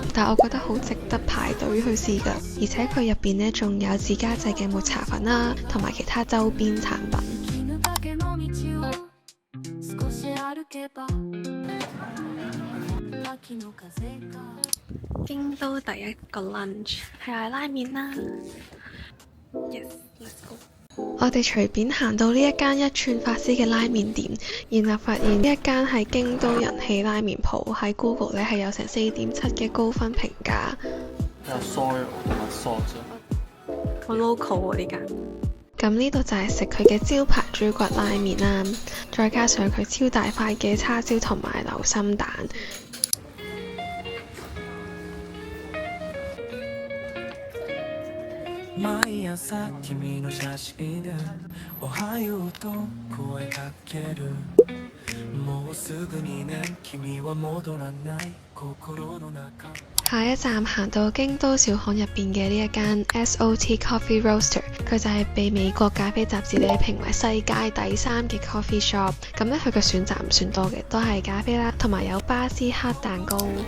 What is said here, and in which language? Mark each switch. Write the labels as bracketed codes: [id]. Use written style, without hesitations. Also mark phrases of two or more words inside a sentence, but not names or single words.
[yue] 但係我覺得好值得排隊去試㗎，而且佢入邊呢仲有自家製嘅抹茶粉啦，同埋其他周邊產品。京都第一個 lunch 係嗌拉麵啦。 [en] Yes, let's go。 [yue] 我哋隨便行到呢一間一寸法師嘅拉麵店，然後發現呢一間係京都人氣拉麵鋪，喺 Google 咧係有成4.7嘅高分評價。有 soy 同埋 sauce。好 local 喎呢間。咁呢度就係食佢嘅招牌豬骨拉麵啦，再加上佢超大塊嘅叉燒同埋流心蛋。 [ja] 毎朝君の写真でおはようと声かけるもうすぐにね君は戻らない心の中 [yue] 下一站行到京都小巷入邊嘅呢一間 SOT Coffee Roaster， 佢就係被美國咖啡雜誌咧評為世界第3嘅 [en] coffee shop。 [yue] 咁咧佢嘅選擇唔算多嘅，都係咖啡啦，同埋有巴斯克蛋糕。